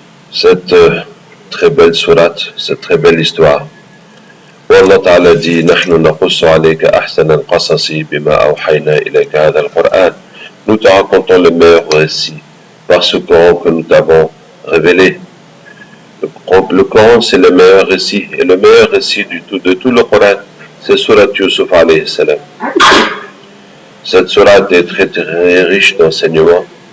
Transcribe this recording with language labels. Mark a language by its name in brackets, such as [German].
[French] Cette très belle sourate, cette très belle histoire. Où Allah Ta'ala dit [Arabic] نحن نقص عليك أحسن القصص بما أوحينا إليك هذا القرآن. [French] Nous te racontons le meilleur récit par ce Coran que nous t'avons révélé. Le Coran, c'est le meilleur récit, et le meilleur récit de tout le Coran, c'est Surat Yusuf alayhi salam. Cette sourate est très, très riche d'enseignements.